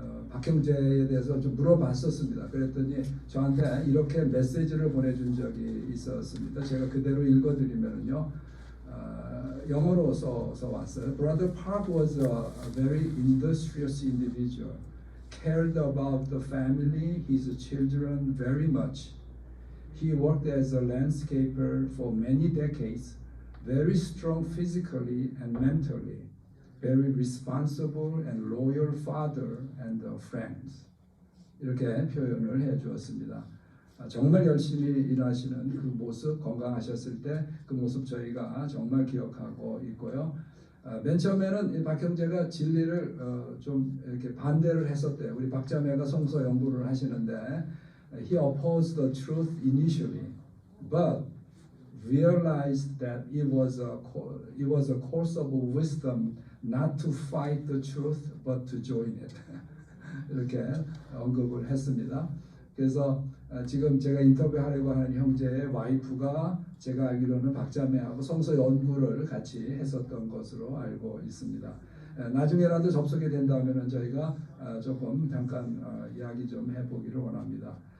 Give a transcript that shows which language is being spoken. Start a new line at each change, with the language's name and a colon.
Korean: 박 형제에 대해서 좀 물어봤었습니다. 그랬더니 저한테 이렇게 메시지를 보내준 적이 있었습니다. 제가 그대로 읽어드리면요. 영어로 써서 왔어요.
English: Brother Park was a very industrious individual. Cared about the family, his children very much. He worked as a landscaper for many decades, very strong physically and mentally, very responsible and loyal father and friends.
Korean: 이렇게 표현을 해 주었습니다. 정말 열심히 일하시는 그 모습, 건강하셨을 때 그 모습 저희가 정말 기억하고 있고요. 맨 처음에는 박 형제가 진리를 좀 이렇게 반대를 했었대요. 우리 박자매가 성서 연구를 하시는데
English: he opposed the truth initially, but realized that it was a course of wisdom not to fight the truth, but to join it.
Korean: 이렇게 언급을 했습니다. 그래서 지금 제가 인터뷰하려고 하는 형제의 와이프가 제가 알기로는 박자매하고 성서 연구를 같이 했었던 것으로 알고 있습니다. 나중에라도 접속이 된다면 저희가 조금 잠깐 이야기 좀 해보기를 원합니다.